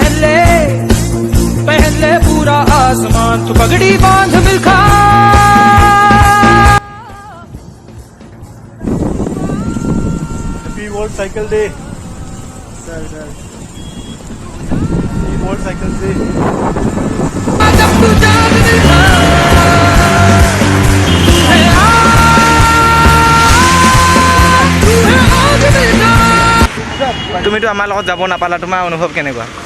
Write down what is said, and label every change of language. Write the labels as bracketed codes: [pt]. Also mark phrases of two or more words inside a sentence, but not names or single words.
[hi] पहले पूरा आसमान, तू पगड़ी बांध मिलखा। [en] Happy World Cycle Day sir. World Cycle Day. [as] তুমিতো আমাৰ লগত যাব নাপালা, তোমাৰ অনুভৱ কেনেকুৱা?